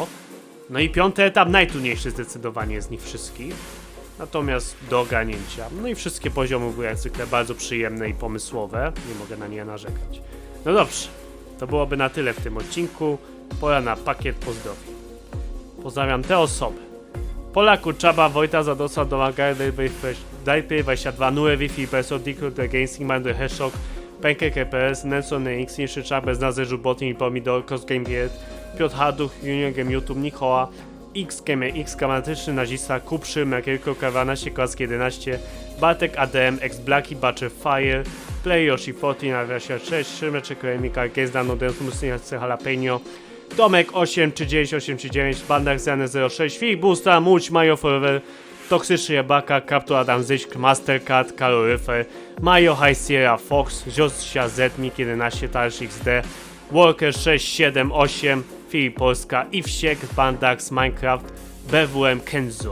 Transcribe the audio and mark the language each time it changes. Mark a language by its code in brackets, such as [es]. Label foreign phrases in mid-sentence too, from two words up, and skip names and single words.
[pl] No i 5 etap najtrudniejszy zdecydowanie z nich wszystkich. Natomiast do ogarnięcia. No i wszystkie poziomy były jak zwykle bardzo przyjemne i pomysłowe. Nie mogę na nie narzekać. No dobrze, to byłoby na tyle w tym odcinku. Pora na pakiet pozdrowień. Pozdrawiam te osoby: Pola Kurczaba, Wojta Zadosa, Domagary, Dajpy 22, Nue Wi-Fi, Preso, Diku, The Games, Mandy, Heshok, Pancake PS, Nelson X, Niszycza, Bez Nazerzu, Botin, Pomidor, Cross Game Beard, Piotr Harduch, Junior Game YouTube, Nikoła, X Gamer, X Kamatyczny, Nazista, Kupszy, Merkielko, K12, Klaski 11, Bartek ADM, X Blacky, Butcher Fire, Play Yoshi 14, Nawiasia 6, Szymeczek, Remika, Gezda, Nodens, Muslinia, Jalapeno, Tomek 83839, Bandar Zany 06, Filip Busta, Muć, Majo Forever, Toksyczny Jabaka, Kaptur Adam Zyśk, Mastercard, Karol Ryfer, Majo High Sierra Fox, Ziostrza Zetmik 11, Tarsz XD, Walker 678, Filip Polska, Iwsiek, Bandax, Minecraft, BWM Kenzo.